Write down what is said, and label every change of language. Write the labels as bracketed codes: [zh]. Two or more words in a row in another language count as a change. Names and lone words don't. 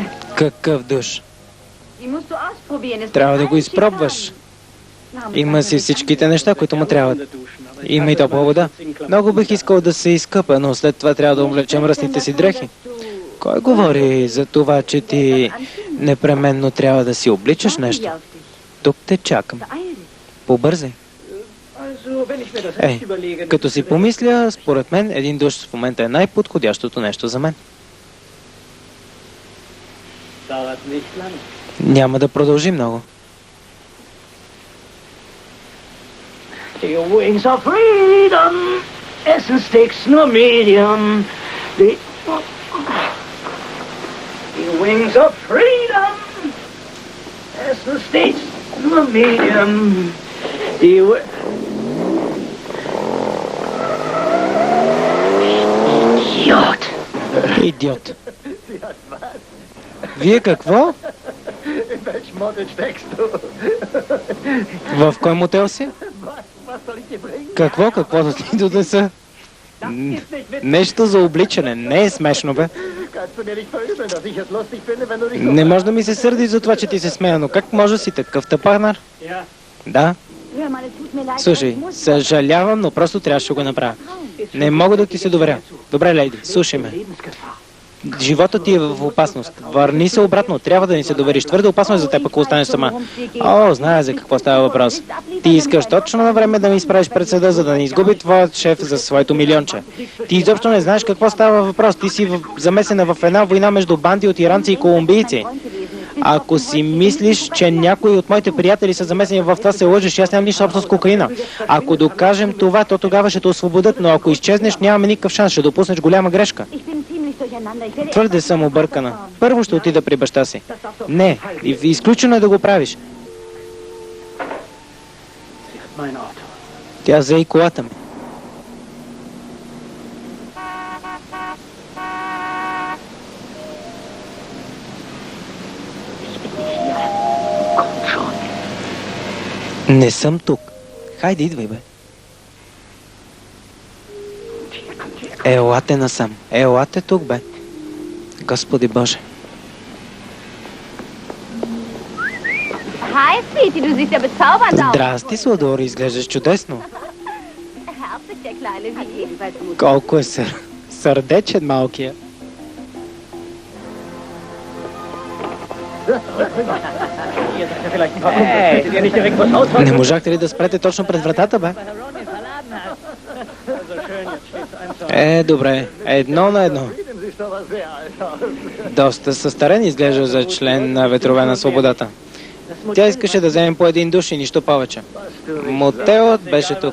[bg] Какъв душ. [de] Die musst du ausprobieren. Es [bg] Трябва да [de] gibt [bg] го [de] einen [bg] изпробваш. [de] Schikan. [bg] Има си всичките неща, които му трябват. Има и топла вода. Много бих искал да се изкъпа, но след това трябва да облечем ръсните си дрехи. Кой говори за това, че ти непременно трябва да си обличаш нещо? Тук те чакам. Побързай. Като си помисля, според мен един душ в момента е най-подходящото нещо за мен. Няма да продължи много. [en] The wings of freedom. [de] Essen steaks nur medium. [en] The wings of freedom. [de] Essen steaks nur medium. Idiot. [bg] Идиот. Вие какво? [de] In welchem Model steckst du? [bg] В кой мотел си? [de] Was soll ich dir bringen? [bg] Какво? Какво да ти донеса? Нещо за обличане. Не е смешно, бе. [de] Kannst du mir nicht verübeln, dass ich es lustig finde, wenn du dich [bg] Не може да ми се сърди за това, че ти се смея, но как може да си такъв тъпанар? Да. [de] Hör mal, es tut mir leid. [bg] Слушай, [de] ich muss- [bg] съжалявам, но просто трябваше да го направя. Не мога да ти се доверя. Добре, лейди, слушай ме. Животът ти е в опасност. Върни се обратно. Трябва да ни се довериш. Твърде опасно е за теб, ако останеш сама. О, зная за какво става въпрос. Ти искаш точно на време да ми изправиш пред съда, за да не изгуби твоят шеф за своето милионче. Ти изобщо не знаеш какво става въпрос. Ти си замесена в една война между банди от иранци и колумбийци. Ако си мислиш, че някои от моите приятели са замесени в това, се лъжеш. Аз нямам нищо общо с кокаина. Ако докажем това, то тогава ще те освободят, но ако изчезнеш, нямаме никакъв шанс. Ще допуснеш голяма грешка. [de] Ich bin ziemlich durcheinander. Ich werde [bg] Твърде съм объркана. Първо ще отида при баща си. Не, изключено е да го правиш. [de] mein Auto. [bg] Тя взе и колата ми. [de] Komm schon. [bg] Не съм тук. Хайде, идвай, бе. Елате насам. Елате тук, бе. Господи Боже. [de] Hi, Sweetie, du siehst ja bezaubernd aus. [bg] Здрасти, Сладори, изглеждаш чудесно. [de] Herzlich, der Kleine, wie? [bg] Колко е сърдечен малкия. [de] Hey, hättet ihr nicht direkt was Haus [bg] Не можахте ли да спрете точно пред вратата, бе? Добре. Едно на едно. [de] siehst aber sehr alt aus. [bg] Доста състарен изглежда за член на Ветрове на свободата. Тя искаше да вземем по един душ и нищо повече. Мотелът беше тук.